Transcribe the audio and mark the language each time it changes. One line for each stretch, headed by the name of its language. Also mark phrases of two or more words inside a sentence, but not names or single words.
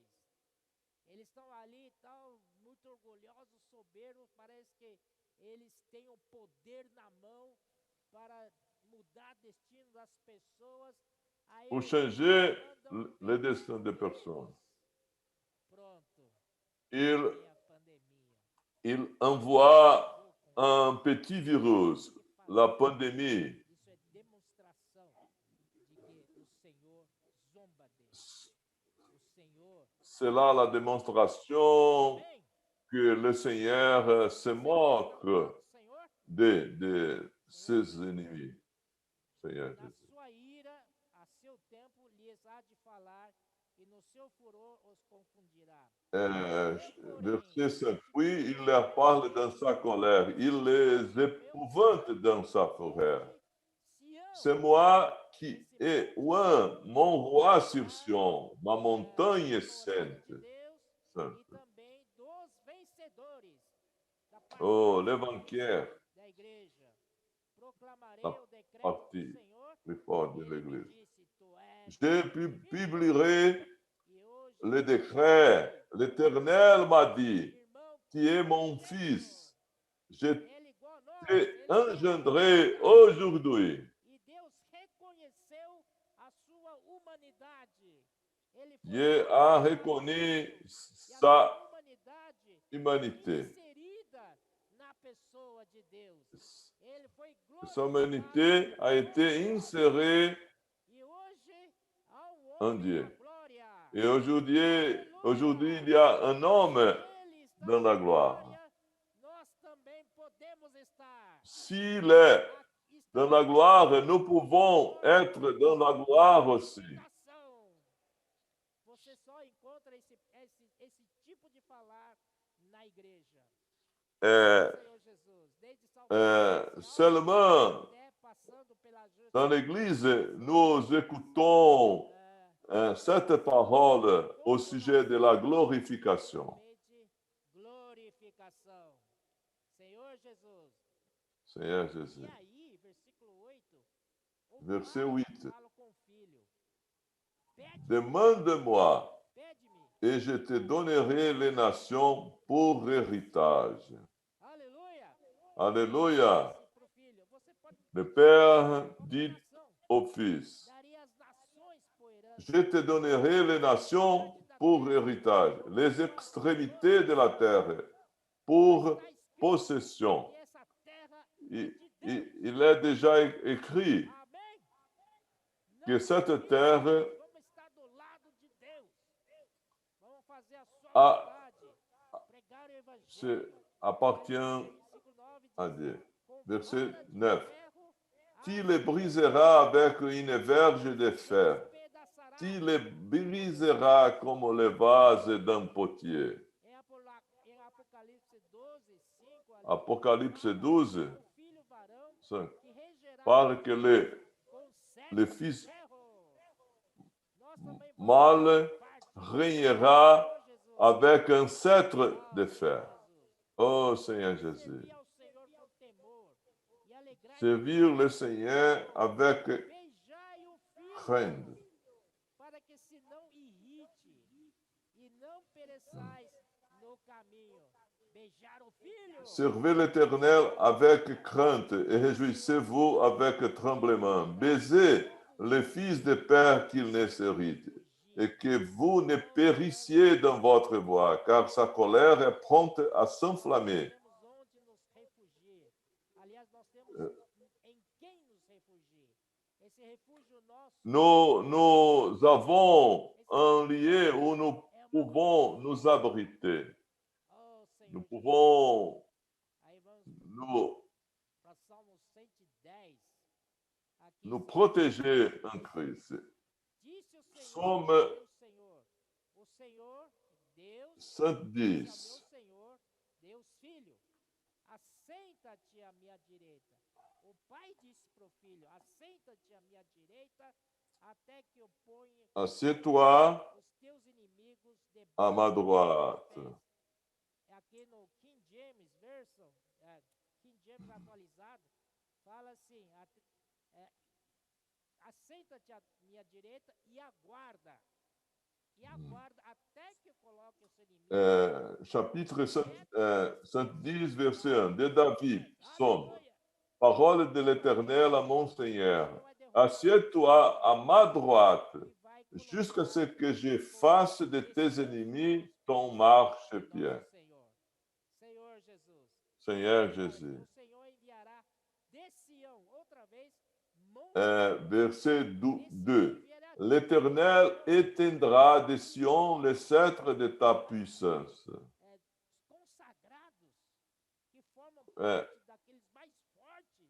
Portuguese: Eles estão ali, tal, muito orgulhosos, soberbos, parece que eles têm o poder na mão para mudar o destino das pessoas. Aí
French: Pour
Portuguese: eles
French: changer
Portuguese: mandam
French: le destin des personnes.
Portuguese: Pronto,
French: Il,
Portuguese: veio a pandemia.
French: il envoie un petit virus, la pandémie.
Portuguese: Isso é demonstração de que o Senhor zomba deles. O Senhor,
French: C'est là la démonstration
Portuguese: amém?
French: que le Seigneur se moque
Portuguese: O Senhor,
French: de ses ennemis. Seigneur
Portuguese: na
French: Jésus.
Portuguese: sua ira, a seu tempo, lhes há de falar e no seu furor os confundirá.
French: Verset 5. Puis il leur parle dans sa colère. Il les épouvante dans sa fureur. C'est moi qui ai oint mon roi sur Sion, ma montagne sainte.
Portuguese: E também dos vencedores da parte
French: Oh, l'évangile,
Portuguese: da igreja. Proclamarei
French: la
Portuguese: o decreto do
French: partie
Portuguese: Senhor.
French: plus forte de
Portuguese: Ele me
French: l'Église.
Portuguese: disse, tu és
French: Je publierai
Portuguese: e hoje
French: le décret. L'Éternel m'a dit,
Portuguese: irmão,
French: tu es mon fils. Je
Portuguese: ele igual a nós,
French: t'ai
Portuguese: ele
French: engendré aujourd'hui.
Portuguese: e Deus reconheceu a sua humanidade. Ele foi
French: Dieu a reconnu
Portuguese: e a
French: sa
Portuguese: sua humanidade
French: humanité.
Portuguese: inserida na pessoa de Deus. Ele foi
French: Sa
Portuguese: glorificado
French: humanité a été insérée
Portuguese: e hoje há um
French: en
Portuguese: homem
French: Dieu.
Portuguese: da glória.
French: Et aujourd'hui, il y a un homme
Portuguese: Ele está
French: dans la
Portuguese: na
French: gloire.
Portuguese: glória, nós também podemos estar.
French: S'il est dans la gloire, nous pouvons être dans la gloire aussi.
Portuguese: Você só encontra esse tipo de falar na igreja. Senhor Jesus, desde
French: Seulement,
Portuguese: até passando pela
French: dans l'Église, nous écoutons cette parole au sujet de la glorification.
Portuguese: glorificação. Senhor Jesus.
French: Seigneur Jésus.
Portuguese: E aí, versículo 8.
French: Verset 8.
Portuguese: Fala com o filho.
French: Demande-moi
Portuguese: Pede-me.
French: et je te donnerai les nations pour héritage.
Portuguese: Aleluia.
French: Alléluia.
Portuguese: Pro filho, você pode
French: Le Père dit au Fils,
Portuguese: daria as nações por herança.
French: je te donnerai les nations pour héritage, les extrémités de la terre pour possession.
Portuguese: E essa terra é de Deus.
French: Il est déjà écrit
Portuguese: Amém?
French: que cette terre
Portuguese: Vamos estar do lado de Deus. Vamos fazer a sua Ah. vontade. Pregar o evangelho.
French: se appartient
Portuguese: Versículo 9
French: à
Portuguese: diz,
French: Dieu.
Portuguese: com
French: Verset
Portuguese: vara de
French: 9.
Portuguese: ferro,
French: Tu les briseras avec une verge de fer.
Portuguese: despedaçará.
French: Tu les briseras comme le vase d'un potier.
Portuguese: Em Apocalipse 12, 5, ali,
French: Apocalypse 12,
Portuguese: o filho varão
French: 5.
Portuguese: que regerá
French: Parle que
Portuguese: com
French: le
Portuguese: sete
French: fils
Portuguese: de ferro. Nós também vamos
French: mâle
Portuguese: partir.
French: régnera
Portuguese: Senhor Jesus.
French: avec un cètre de fer.
Portuguese: Jesus.
French: Oh Seigneur Jésus,
Portuguese: Servir ao Senhor com temor e alegrai
French: servir le Seigneur avec
Portuguese: beijai o filho
French: crainte.
Portuguese: para que se não irrite e não pereçais no caminho. Beijar o filho.
French: Servez l'Éternel avec crainte et réjouissez-vous avec tremblement. Baisez les fils de père qu'il ne s'hérite, et que vous ne périssiez dans votre voie, car sa colère est prompte à s'enflammer.
Portuguese: Temos onde nos refugiar. Aliás, nós temos em quem nos refugiar. Esse refúgio nosso
French: Nous avons un lieu où nous pouvons nous abriter.
Portuguese: oh, Senhor.
French: Nous pouvons
Portuguese: Aí vamos
French: nous,
Portuguese: para Salmo 110. Aqui
French: nous protéger en Christ.
Portuguese: disse o Senhor,
French: Somme
Portuguese: o Senhor, Deus,
French: 110.
Portuguese: disse ao meu Senhor, Deus Filho, assenta-te à minha direita. O pai disse para o filho, assenta-te à minha direita, até que eu ponha
French: Assieds-toi
Portuguese: os teus inimigos
French: à ma
Portuguese: debaixo dos
French: droite.
Portuguese: teus pés. Aqui no King James Version, King James atualizado, fala assim, assenta-te à minha direita e aguarda. E aguarda até que eu coloque o seu inimigo.
French: Chapitre 110, verset 1, de David, psaume.
Portuguese: Aleluia.
French: Parole de l'Éternel à mon Seigneur.
Portuguese: Não é derrota
French: Assieds-toi à ma droite,
Portuguese: que vai colocar
French: jusqu'à ce que je fasse de tes ennemis ton marchepied.
Portuguese: nosso Senhor. Senhor Jesus.
French: Seigneur Jésus.
Portuguese: O Senhor enviará de Sião outra vez
French: Verset 2. L'Éternel éteindra de Sion le sceptre de ta puissance.
Portuguese: consagrados que formam parte daqueles mais fortes.